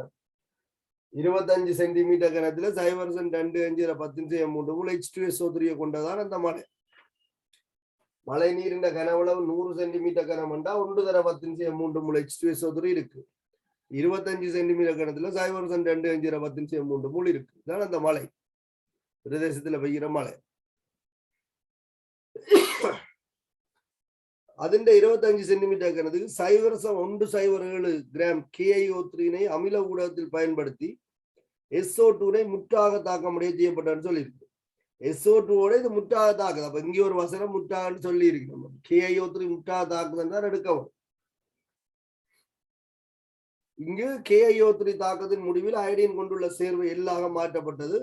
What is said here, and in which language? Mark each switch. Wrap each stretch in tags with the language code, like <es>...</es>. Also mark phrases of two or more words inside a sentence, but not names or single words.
<ta>25 சென்டிமீட்டர் கணத்துல 0.25 10 H2SO3 கொண்டதான் அந்த மழை. மழை நீரின் கனவளவு 100 சென்டிமீட்டர் கனம்ண்டா 1 × 10⁻³ H2SO3 இருக்கு. 25 சென்டிமீட்டர் கனத்துல 0.2×10⁻³ இருக்கு. இதான் அந்த மழை பிரதேசத்துல பெய்கிற மழை. அதின்ட 25 சென்டிமீட்டர் கனத்தில் 0.107 கிராம் KiO3 அமில ஊடகத்தில் பயன்படுத்தி SO2 முற்றாக தாக்கமுடைய செய்யப்பட்டன்னு சொல்லியிருக்கு. SO2 இது முற்றாக தாக்குது. அப்ப இங்க ஒரு வசனம் முற்றாகன்னு சொல்லி இருக்கு. நம்ம KiO3 முற்றாக தாக்குதுன்னு எடுக்கவும். இங்கு KiO3 தாக்கத்தின் முடிவில் அயோடின் கொண்டுள்ள சேர்வை எல்லாம் மாற்றப்பட்டது.</ta>